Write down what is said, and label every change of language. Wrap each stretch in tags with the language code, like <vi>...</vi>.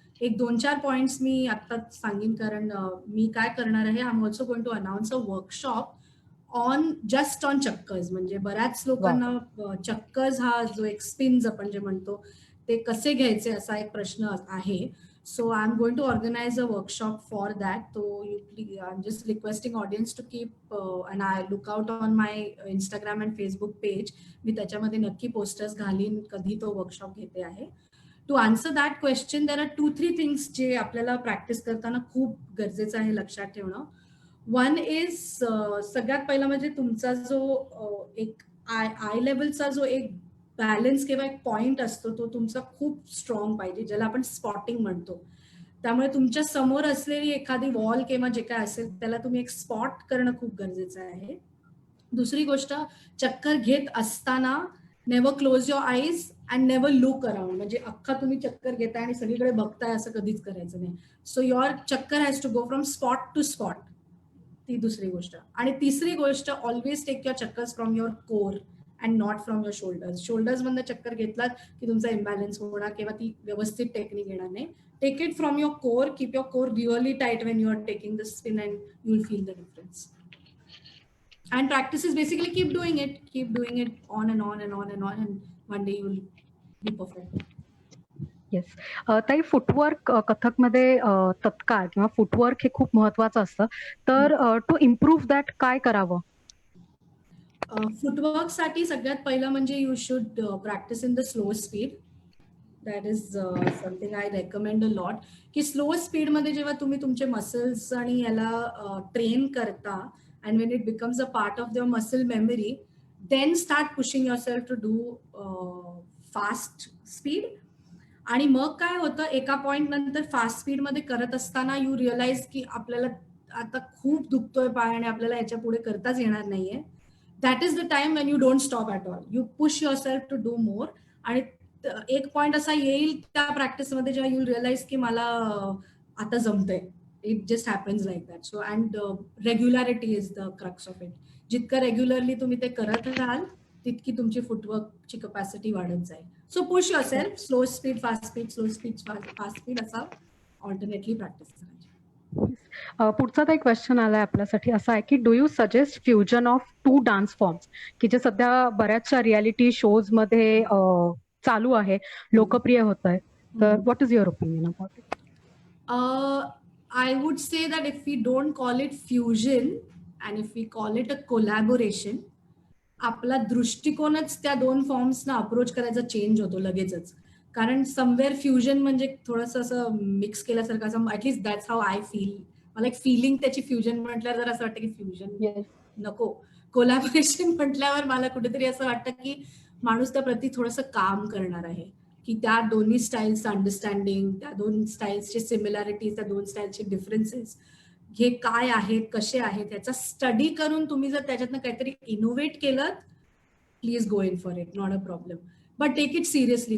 <mr>एक 2-4 पॉइंट्स मी आत्ताच सांगेन, कारण मी काय करणार आहे,</mr> <en>I am also going to announce a workshop just on चक्कस.</en> <mr>म्हणजे बऱ्याच लोकांना चक्कस हा जो एक स्पिन्स आपण जे म्हणतो ते कसे घ्यायचे असा एक प्रश्न आहे.</mr> <en>So I'm going to organize a workshop for that. So I'm just requesting audience to keep and I look out on my Instagram and Facebook page.</en> <mr>मी त्याच्यामध्ये नक्की पोस्टर्स घालीन कधी तो वर्कशॉप घेते आहे.</mr> <en>to answer that question there are 2-3 things</en> <mr>जे आपल्याला practice करताना खूप गरजेचं आहे लक्षात ठेवणं. वन इज सगळ्यात पहिला म्हणजे तुमचा जो एक आय लेवलचा जो एक बॅलन्स किंवा एक पॉइंट असतो तो तुमचा खूप स्ट्रॉंग पाहिजे, ज्याला आपण स्पॉटिंग म्हणतो. त्यामुळे तुमच्या समोर असलेली एखादी वॉल किंवा जे काय असेल त्याला तुम्ही एक स्पॉट करणं खूप गरजेचं आहे. दुसरी गोष्ट, चक्कर घेत असताना</mr> <en>Never close your eyes and never look around.</en> <mr>म्हणजे अख्खा तुम्ही चक्कर घेताय आणि सगळीकडे बघताय असं कधीच करायचं नाही.</mr> <en>So your chakkar has to go from spot to spot.</en> <mr>ती दुसरी गोष्ट. आणि तिसरी गोष्ट,</mr> <en>Always take your chakkars from your core and not from your shoulders.</en> <mr>Shoulders मधनं चक्कर घेतलात की तुमचा इम्बॅलन्स होणार किंवा ती व्यवस्थित टेक्निक येणार नाही.</mr> <en>Take it from your core, keep your core really tight when you are taking the spin and you will feel the difference. And practice is basically keep doing it on and on and on and on, and one day you will be perfect. Yes.</en> <mr>ताई, footwork कथकमध्ये तत्काळ किंवा footwork हे खूप महत्वाचं असतं. तर</mr> <en>to improve that</en> <mr>काय करावं?</mr> <en>footwork</en> <mr>साठी सगळ्यात पहिलं म्हणजे</mr> <en>You should practice in the slow speed. That is something I recommend a lot.</en> <mr>की स्लो स्पीड मध्ये जेव्हा तुम्ही तुमचे मसल्स आणि याला ट्रेन करता</mr> <en>and when it becomes a part of your muscle memory, then start pushing yourself to do fast speed.</en> <mr>आणि मग काय होतं, एका पॉइंट नंतर फास्ट स्पीड मध्ये करत असताना</mr> <en>you realise</en> <mr>की आपल्याला आता खूप दुखतोय पाय आणि आपल्याला याच्या पुढे करताच येणार नाहीये.</mr> <en>That is the time when you don't stop at all, you push yourself to do more.</en> <mr>आणि एक पॉइंट असा येईल त्या प्रॅक्टिसमध्ये जेव्हा</mr> <en>you realise</en> <mr>की मला आता जमतंय.</mr> <en>It just happens like that. So and regularity is the crux of it.</en> <mr>जितकं रेग्युलरली तुम्ही ते करत राहाल तितकी तुमची फुटवर्कची कपॅसिटी वाढत जाईल.</mr> <en>so push yourself,</en> <mr>slow speed fast speed, slow speed fast speed असा ऑल्टरनेटली प्रॅक्टिस करायची. पुढचा एक क्वेश्चन आलाय आपल्यासाठी असा आहे की</mr> <en>do you suggest fusion of two dance forms</en> <mr>की जे सध्या बऱ्याचशा रियालिटी शोज मध्ये चालू आहे, लोकप्रिय होत आहे.</mr> <en>तर what is your opinion about it? I would say that if we don't call it fusion and if we call it a collaboration,</en> <mr>आपला दृष्टिकोनच त्या दोन फॉर्म्सना अप्रोच करायचा चेंज होतो लगेचच. कारण समवेअर फ्युजन म्हणजे थोडंसं असं मिक्स केल्यासारखं असं</mr> <en>At least that's how I feel.</en> <mr>मला एक फिलिंग त्याची फ्युजन म्हटल्यावर जर असं वाटतं की फ्युजन नको. कोलॅबोरेशन म्हटल्यावर मला कुठेतरी असं वाटतं की माणूस त्या प्रती थोडंसं काम करणार आहे, की त्या दोन्ही स्टाईल्स अंडरस्टँडिंग, त्या दोन स्टाईल्सचे सिमिलॅरिटीज, त्या दोन स्टाईल्सचे डिफरन्सेस हे काय आहेत, कसे आहेत याचा स्टडी करून तुम्ही जर त्याच्यातनं काहीतरी इनोव्हेट केलं,</mr> <en>Please go in for it, not a problem. But take it seriously.</en>